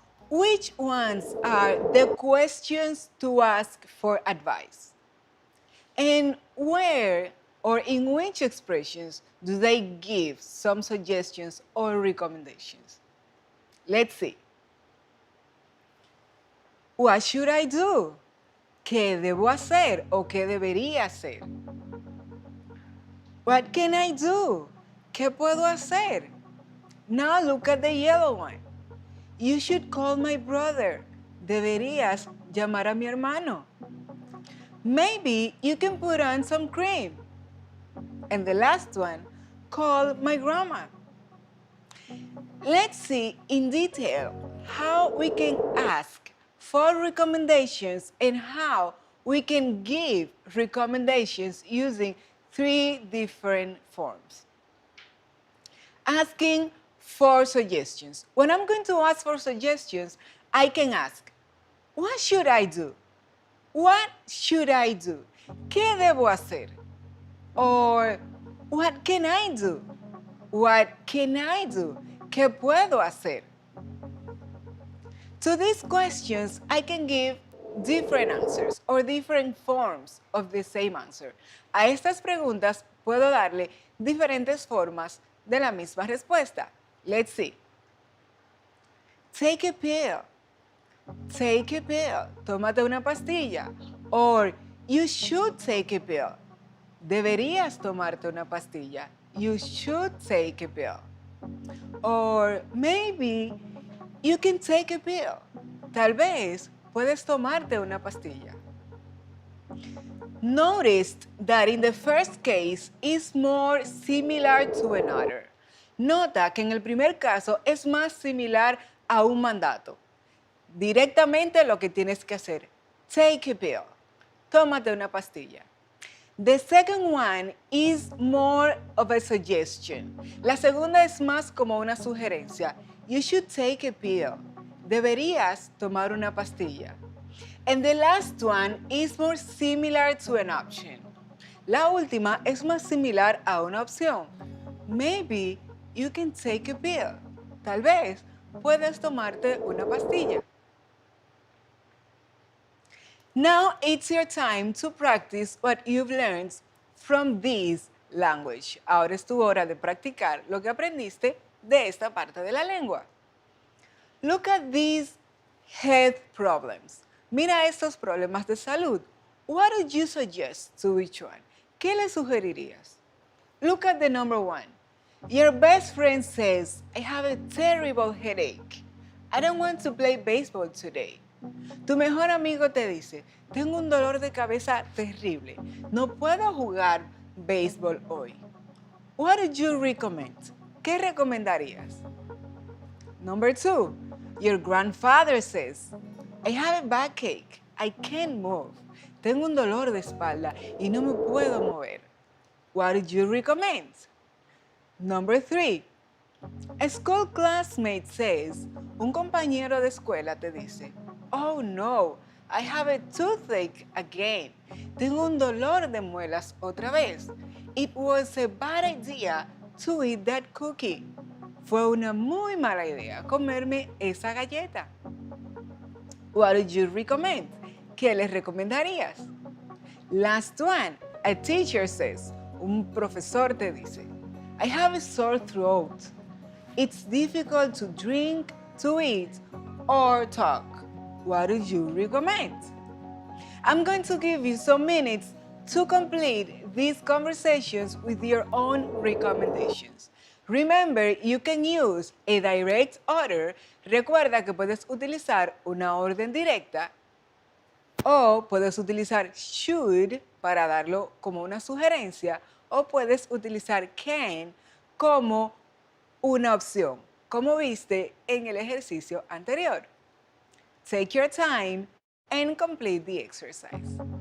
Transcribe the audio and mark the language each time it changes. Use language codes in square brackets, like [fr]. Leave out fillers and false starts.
[en] Which ones are the questions to ask for advice? And where or in which expressions do they give some suggestions or recommendations? Let's see. What should I do? [es] ¿Qué debo hacer o qué debería hacer? [en] What can I do? [es] ¿Qué puedo hacer? [en] Now look at the yellow one. You should call my brother. [es] Deberías llamar a mi hermano. [en] Maybe you can put on some cream. And the last one, call my grandma. Let's see in detail how we can ask for recommendations and how we can give recommendations using 3 different forms. Asking for suggestions. When I'm going to ask for suggestions, I can ask, what should I do? What should I do? [es] ¿Qué debo hacer? [en] Or, what can I do? What can I do? [es] ¿Qué puedo hacer? [en] To these questions, I can give different answers or different forms of the same answer. [es] A estas preguntas puedo darle diferentes formas de la misma respuesta. [en] Let's see. Take a pill. Take a pill. [es] Tómate una pastilla. [en] Or, you should take a pill. [es] Deberías tomarte una pastilla. [en] You should take a pill. Or maybe you can take a pill. [es] Tal vez puedes tomarte una pastilla. [en] Notice that in the first case is more similar to another. [es] Nota que en el primer caso es más similar a un mandato. Directamente lo que tienes que hacer. [en] Take a pill. [es] Tómate una pastilla. [en] The second one is more of a suggestion. [es] La segunda es más como una sugerencia. [en] You should take a pill. [es] Deberías tomar una pastilla. [en] And the last one is more similar to an option. [es] La última es más similar a una opción. [en] Maybe you can take a pill. [es] Tal vez puedes tomarte una pastilla. [en] Now it's your time to practice what you've learned from this language. [es] Ahora es tu hora de practicar lo que aprendiste de esta parte de la lengua. [en] Look at these health problems. [es] Mira estos problemas de salud. [en] What would you suggest to each one? [es] ¿Qué le sugerirías? [en] Look at the number one. Your best friend says, I have a terrible headache. I don't want to play baseball today. [es] Tu mejor amigo te dice, tengo un dolor de cabeza terrible. No puedo jugar béisbol hoy. [en] What would you recommend? [es] ¿Qué recomendarías? [en] Number two, your grandfather says, I have a backache. I can't move. [es] Tengo un dolor de espalda y no me puedo mover. [en] What would you recommend? Number three, a school classmate says, [es] un compañero de escuela te dice, [en] oh no, I have a toothache again. [es] Tengo un dolor de muelas otra vez. [en] It was a bad idea to eat that cookie. [es] Fue una muy mala idea comerme esa galleta. [en] What would you recommend? [es] ¿Qué les recomendarías? [en] Last one, a teacher says, [es] un profesor te dice, [en] I have a sore throat. It's difficult to drink, to eat, or talk. What would you recommend? I'm going to give you some minutes to complete these conversations with your own recommendations. Remember, you can use a direct order. [es] Recuerda que puedes utilizar una orden directa o puedes utilizar should para darlo como una sugerencia o puedes utilizar can como una opción, como viste en el ejercicio anterior. [en] Take your time and complete the exercise.